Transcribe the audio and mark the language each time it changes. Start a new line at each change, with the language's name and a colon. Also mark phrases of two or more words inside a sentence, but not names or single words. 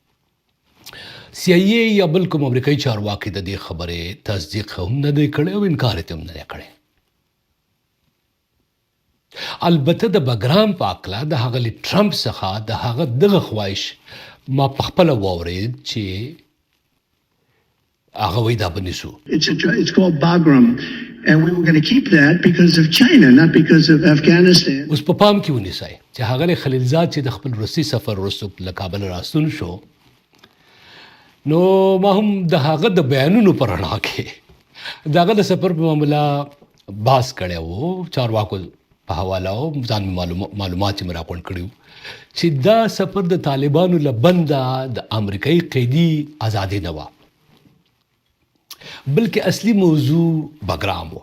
Pashto: CIA یا بل کوم امریکایي چارواکي د دې خبرې تصدیق هم نه دی کړی او انکار یې هم نه دی کړی. البته د بګرام په هکله د ښاغلي ټرمپ څخه د هغه دغه خواهش ما په خپله واورېد چې هغه وایي دا به نیسو.
English: It's called Bagram, and we were going to keep that because of China, not because of Afghanistan.
Pashto: اوس په پام کې ونیسئ چې ښاغلی خلیلزاد چې د خپل روسي سفر وروسته له کابل راستون شو نو ما هم د هغه د بیانونو په رڼا کې د هغه د سفر په معامله بحث کړی و چارواکو په حواله او ځان معلومات چې مې راغونډ کړي وو چې دا سفر د طالبانو له بنده د امریکایي قیدي ازادي نه وه بلکې اصلي موضوع بګرام و.